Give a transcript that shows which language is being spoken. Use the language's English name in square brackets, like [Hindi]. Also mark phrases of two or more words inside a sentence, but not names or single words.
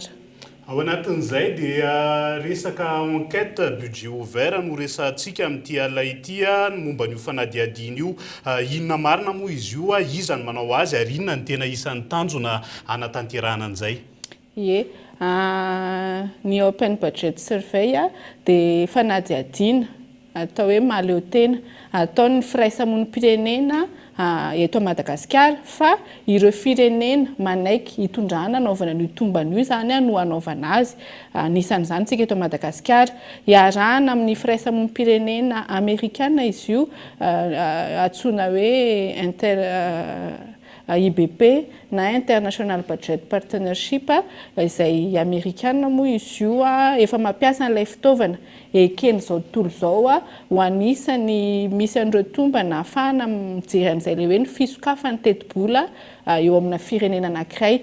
[Malagasy] Ao anatin'izay dia resaka [French] enquête budget ouvert [Malagasy] no resantsika amin'ity ala ity momba n'io fanadiadiana io. Inona marina moa izy io, iza ny manao azy ary inona ny tena isan'ny tanjona anatanterahana an'izay? Ie, ny [English] open budget survey [Malagasy] dia fanadiadiana atao hoe mahaleo tena ataon'ny firaisamonim-pirenena eto Madagasikara fa ireo firenena manaiky hitondrana anaovana ny tomban'io zany no anaovana azy. Nisan'izany tsika eto Madagasikara iarahana amin'ny firaisamonim-pirenena Amerikana izy io antsoina hoe IBP na International Budget Partnership izay Amerikana moa izy io efa mampiasa an'ilay fitaovana ekeny zao tontolo zao ho anisany misy an'ireo tombana ahafahana mijery an'izay le hoe ny fisokafan'ny teti-bola eo amina firenena anankiray.